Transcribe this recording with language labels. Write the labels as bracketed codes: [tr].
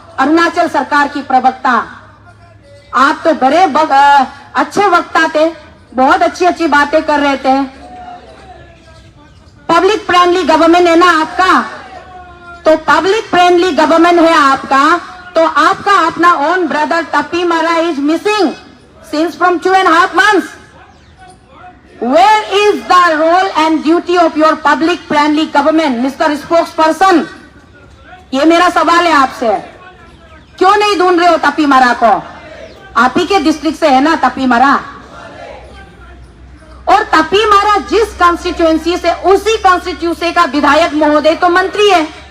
[hi] अरुणाचल सरकार की प्रवक्ता, आप तो बड़े अच्छे वक्ता थे, बहुत अच्छी अच्छी बातें कर रहे थे। [en] public friendly government [hi] है ना आपका, तो [en] public friendly government [hi] है आपका, तो आपका अपना [en] Own brother तपीमरा is missing since from 2.5 months. Where is the role and duty of your public friendly government, Mr. Spokesperson? [hi] ये मेरा सवाल है आपसे। क्यों नहीं ढूंढ रहे हो तपीमरा को? आप ही के डिस्ट्रिक्ट से है ना तपीमरा, और तपीमरा जिस कॉन्स्टिट्यूएंसी से, उसी कॉन्स्टिट्यूएंसी का विधायक महोदय तो मंत्री है।